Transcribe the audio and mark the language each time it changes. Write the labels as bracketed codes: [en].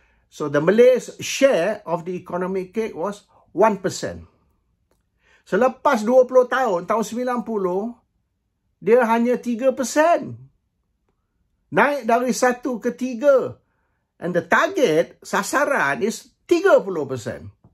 [en] So the Malays share of the economic cake was 1%. [ms] Selepas 20 tahun, tahun 90, dia hanya 3%. Naik dari 1 ke 3. [en] And the target, sasaran is 30%.